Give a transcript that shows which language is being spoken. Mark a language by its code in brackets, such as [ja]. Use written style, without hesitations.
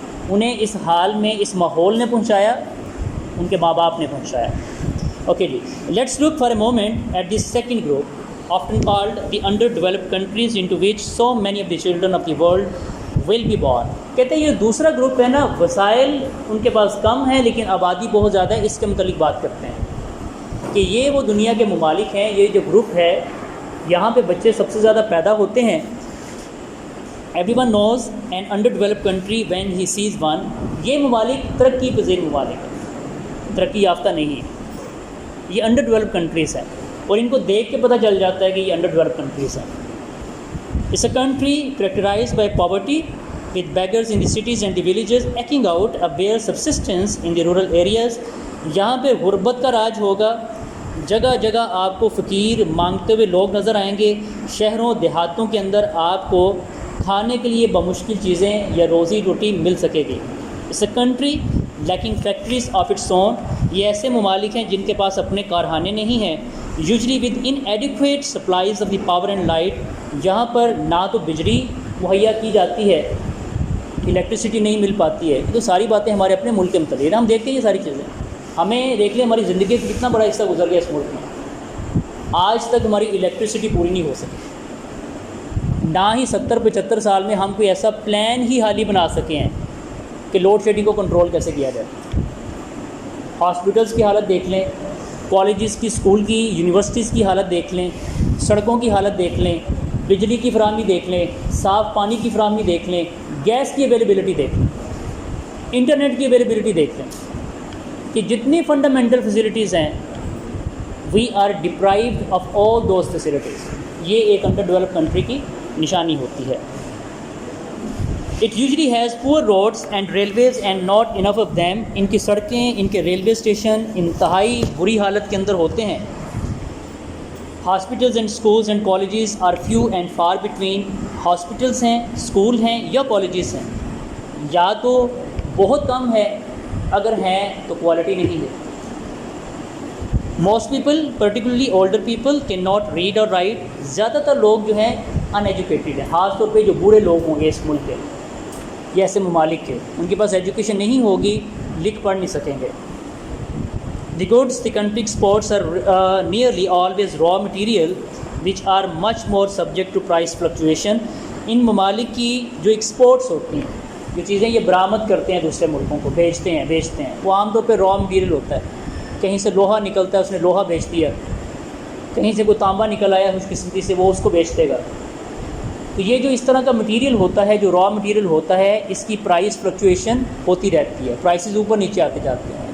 [ur] انہیں اس حال میں اس ماحول نے پہنچایا, ان کے ماں باپ نے پہنچایا. [en] Okay, let's look for a moment at this second group, often called the underdeveloped countries, into which so many of the children of the world will be born. [ur] کہتے ہیں یہ دوسرا گروپ ہے نا, وسائل ان کے پاس کم ہیں لیکن آبادی بہت زیادہ ہے. اس کے متعلق بات کرتے ہیں کہ یہ وہ دنیا کے ممالک ہیں, یہ جو گروپ ہے یہاں پہ بچے سب سے زیادہ پیدا ہوتے ہیں. [en] Everyone knows an underdeveloped country when he sees one. [ur] یہ ممالک ترقی پذیر ممالک ہیں, ترقی یافتہ نہیں ہیں, یہ انڈر ڈیولپ کنٹریز ہیں, اور ان کو دیکھ کے پتہ چل جاتا ہے کہ یہ انڈر ڈیولپ کنٹریز ہیں. [en] It's a country characterized by poverty, with beggars in the cities and the villages eking out a bare subsistence in the rural areas. [ur] یہاں پہ غربت کا راج ہوگا, جگہ جگہ آپ کو فقیر مانگتے ہوئے لوگ نظر آئیں گے. شہروں دیہاتوں کے اندر آپ کو کھانے کے لیے بمشکل چیزیں یا روزی روٹی مل سکے گی. [en] It's a country lacking factories of its own. [ur] یہ ایسے ممالک ہیں جن کے پاس اپنے کارخانے نہیں ہیں. [en] Usually with inadequate supplies of the power and light. [ur] جہاں پر نہ تو بجلی مہیا کی جاتی ہے, الیکٹریسٹی نہیں مل پاتی ہے. تو ساری باتیں ہمارے اپنے ملک کے متعلق ہیں, ہم دیکھتے ہیں یہ ساری چیزیں. ہمیں دیکھ لیں ہماری زندگی کا کتنا بڑا حصہ گزر گیا اس ملک میں, آج تک ہماری الیکٹریسٹی پوری نہیں ہو سکی. نہ ہی 70-75 سال میں ہم کوئی ایسا پلان ہی حالی بنا سکے ہیں کہ لوڈ شیڈنگ کو کنٹرول کیسے کیا جائے. ہاسپٹلس کی حالت دیکھ لیں, کالجز کی, اسکول کی, یونیورسٹیز کی حالت دیکھ لیں, سڑکوں کی حالت دیکھ لیں, بجلی کی فراہمی دیکھ لیں, صاف پانی کی فراہمی دیکھ لیں, گیس کی اویلیبلٹی دیکھ لیں, انٹرنیٹ کی اویلیبلٹی دیکھ لیں, کہ جتنی فنڈامنٹل فیسلٹیز ہیں [en] We are deprived of all those facilities. [ur] یہ ایک انڈر ڈیولپ کنٹری کی نشانی ہوتی ہے. [en] It usually has poor roads and railways and not enough of them. [ur] ان کی سڑکیں, ان کے ریلوے اسٹیشن انتہائی بری حالت کے اندر ہوتے ہیں. [en] Hospitals and schools and colleges are few and far between. [ur] Hospitals ہیں, اسکول ہیں یا کالجز ہیں, یا تو بہت کم ہے, اگر ہیں تو کوالٹی نہیں ہے. [en] Most people, particularly older people, cannot read or write. [ur] زیادہ تر لوگ جو ہیں ان ایجوکیٹڈ ہیں, خاص طور پہ جو بوڑھے لوگ ہوں گے اس ملک کے, یہ ایسے ممالک کے, ان کے پاس ایجوکیشن نہیں ہوگی, لکھ پڑھ نہیں سکیں گے. [en] The goods the country exports are nearly always raw material which are much more subject to price fluctuation. [ur] ان ممالک کی جو ایکسپورٹس ہوتی ہیں، جو چیزیں یہ برآمد کرتے ہیں دوسرے ملکوں کو، بیچتے ہیں، وہ عام طور پہ را مٹیریل ہوتا ہے. کہیں سے لوہا نکلتا ہے، اس نے لوہا بیچ دیا، کہیں سے کوئی تانبا نکل آیا خوش قسمتی سے، وہ اس کو بیچ دے گا. تو یہ جو اس طرح کا مٹیریل ہوتا ہے، جو را مٹیریل ہوتا ہے، اس کی پرائس فلکچویشن ہوتی رہتی ہے، پرائسز اوپر نیچے آتے جاتے ہیں.